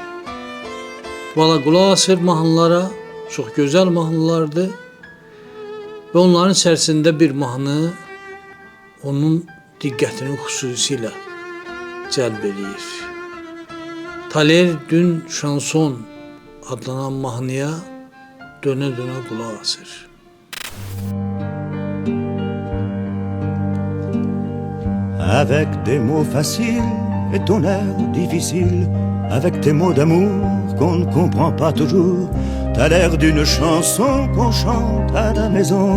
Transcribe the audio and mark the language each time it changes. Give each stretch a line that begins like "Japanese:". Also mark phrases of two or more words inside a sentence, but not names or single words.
Azerbaijani: Vala qulaq asır mahnılara, çox gözəl mahnılardır və onların içərisində bir mahnı onun diqqətini xüsusilə cəlb edir. Taler dün şanson adlanan mahnıya dönə-dönə qulaq asır.
French: Avec des mots faciles et ton air difficile, avec tes mots d'amour qu'on ne comprend pas toujours, t'as l'air d'une chanson qu'on chante à la maison.